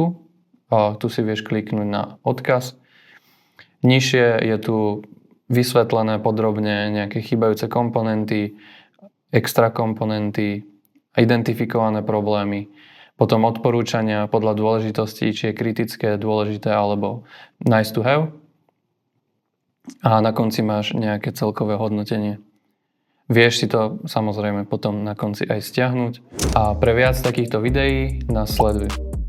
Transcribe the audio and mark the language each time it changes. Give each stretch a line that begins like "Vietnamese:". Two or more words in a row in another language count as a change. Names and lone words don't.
Slovak: Tu si vieš kliknúť na odkaz. Nižšie je tu vysvetlené podrobne nejaké chýbajúce komponenty, extra komponenty, identifikované problémy, potom odporúčania podľa dôležitosti, či je kritické, dôležité alebo
English: nice to have.
Slovak: A na konci máš nejaké celkové hodnotenie. Vieš si to samozrejme potom na konci aj stiahnuť. A pre viac takýchto videí nás sleduj.